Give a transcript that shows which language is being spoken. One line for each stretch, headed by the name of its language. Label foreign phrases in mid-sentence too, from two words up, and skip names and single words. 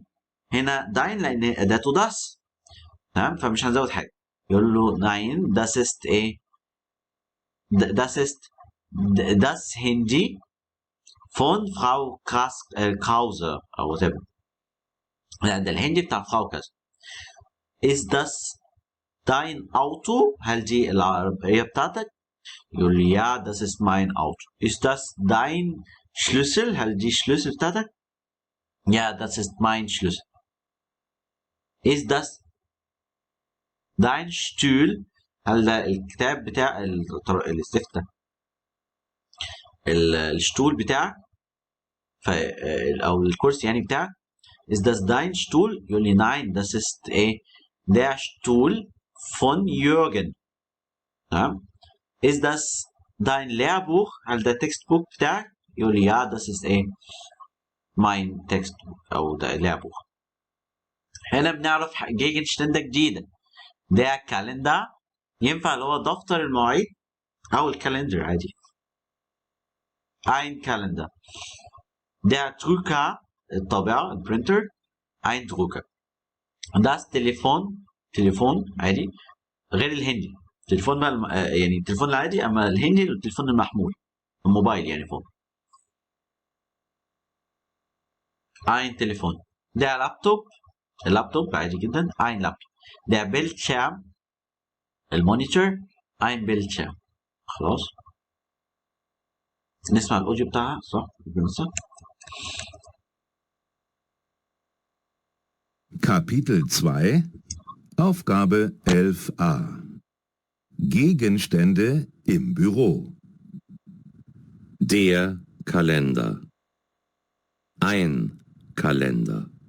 Arabic: هنا dein لأن أداته das. تمام. فمش هنزود حاجة. يقول له
German: nein das ist ايه das ist das Handy von Frau Krause أو whatever.
Arabic: لا ده الهندي بتاع فراو كذا.
German: Ist das dein Auto؟
Arabic: هل دي العربية بتاعتك؟ يقول لي
German: ja das ist mein Auto. Ist das dein Schlüssel؟
Arabic: هل دي الشلوسل بتاعتك؟
German: ja das ist mein Schlüssel. Ist das dein Stuhl؟
Arabic: هل ده الكتاب بتاع الاستفتاء الشتول بتاعك او الكرسي يعني بتاعك.
German: Ist das dein Stuhl؟
Arabic: يقول لي
German: nein das ist ايه der Stuhl von Jürgen. تمام. Ist das dein Lehrbuch؟
Arabic: هل ده Textbook بتاعك؟ يقول لي
German: ja das ist
Arabic: ايه mein Textbook او ده Lehrbuch. هنا بنعرف جيجنشتاين جديدة. ده كالندر ينفع اللي هو دفتر المواعيد او الكالندر عادي.
German: ein Kalender. Der Drucker
Arabic: الطابعة البرينتر
German: ein Drucker.
Arabic: das تليفون عادي غير الهندي. تليفون بقى يعني التليفون العادي، اما الهندي التليفون المحمول الموبايل يعني فون.
German: ein تليفون.
Arabic: der اللابتوب عادي جدا ein لابتوب.
German: der Bildschirm المونيتور ein Bildschirm.
Arabic: خلاص. نسمع الاوديو بتاعها صح؟
German: Kapitel 2 Aufgabe 11a Gegenstände im Büro. Der Kalender. Ein Kalender.